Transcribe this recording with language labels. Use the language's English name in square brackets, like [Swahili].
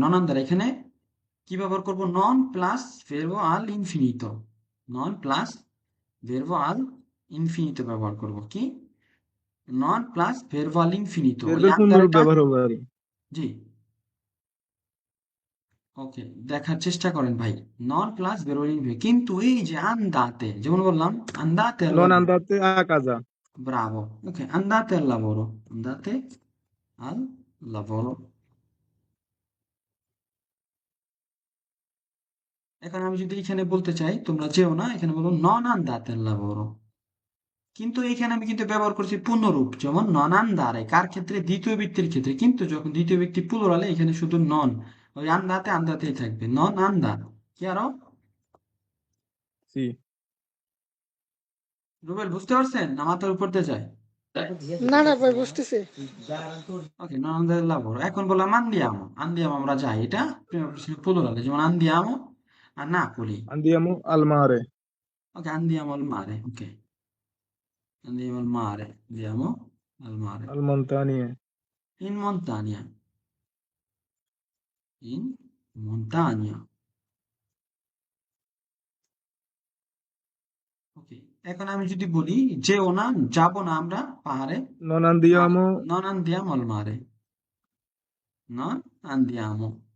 [Italian] নন আন্দারে [Bangla] এখানে কি ব্যবহার করব, [Italian] নন প্লাস ভেরবো আল ইনফিনিতো, [Bangla] নন প্লাস ভেরবো আল ইনফিনিতো ব্যবহার করব। কি, নন প্লাস ভেরবো আল ইনফিনিতো, ওই ভার্বের পূর্ণরূপ [Italian] আন্দারেটা। [Bangla] ব্যবহার হবে আরে। জি, ওকে, দেখার চেষ্টা করেন ভাই। [Italian] নন প্লাস ভেরবো ইনফিনিটো, [Bangla] কিন্তু এই যে আন্দাতে, যেমন বললাম [Italian] আন্দাতে al নন lavoro, আন্দাতে আ কাজা। ব্রাভো, ওকে, andate al lavoro, andate al lavoro। [Bangla] এখন আমি যদি এখানে বলতে চাই তোমরা যেও না, এখানে বলবো [Italian] non andate al lavoro। [Bangla] কিন্তু এখানে আমি কিন্তু ব্যবহার করছি পূর্ণরূপ, যেমন [Italian] নন আন্দারে, [Bangla] কার ক্ষেত্রে, দ্বিতীয় ব্যক্তির ক্ষেত্রে। কিন্তু যখন দ্বিতীয় ব্যক্তি প্লুরালে এখানে শুধু নন, ওই আন্দাতে আন্দাতেই থাকবে, [Italian] নন আন্দা। [Bangla] কি আরো? জি। রুবেল বুঝতে পারছেন না মাথার উপর দিয়ে যায়? না না ভাই বুঝতেছি [Italian] ওকে, নন আন্দাতে লাভর। [Bangla] এখন বললাম আন্দিয়ামো, আন্দিয়ামো আমরা যাই, এটা প্লুরালে, যেমন [Italian] আন্দিয়ামো আর নাপোলি। আন্দিয়ামো আল মারে। ওকে, andiamo al mare, ok, andiamo al mare, andiamo al mare, আল মন্তানিয়ে। in montagna, in montagna, ওকে। [Bangla] এখন আমি যদি বলি যেও না, যাবো না আমরা পাহাড়ে, [Italian] নন আর আন্দিয়ামো। non andiamo al mare, non andiamo।